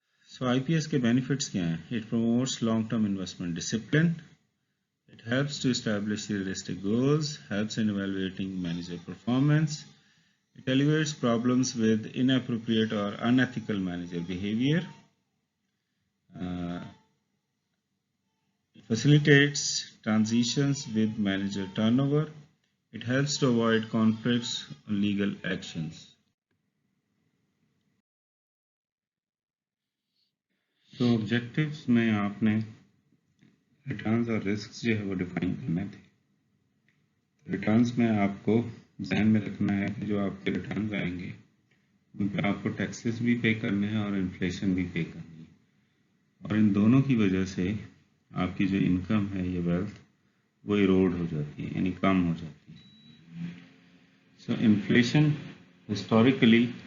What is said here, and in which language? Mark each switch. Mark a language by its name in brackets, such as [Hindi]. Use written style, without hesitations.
[English] So I P S کے benefits کیا ہیں؟ It promotes long term investment discipline, it helps to establish realistic goals, helps in evaluating manager performance, it alleviates problems with inappropriate or unethical manager behavior. It facilitates transitions with manager turnover. It helps to avoid conflicts or legal actions. [Urdu] So objectives میں آپ نے returns اور risks جو ہے وہ define کرنے تھے۔ Returns میں آپ کو ذہن میں رکھنا ہے کہ جو آپ کے ریٹرنز آئیں گے ان پہ آپ کو ٹیکسز بھی پے کرنے ہیں اور انفلیشن بھی پے کرنی ہے، اور ان دونوں کی وجہ سے آپ کی جو انکم ہے یا ویلتھ وہ ایروڈ ہو جاتی ہے، یعنی کم ہو جاتی ہے۔ سو انفلیشن ہسٹوریکلی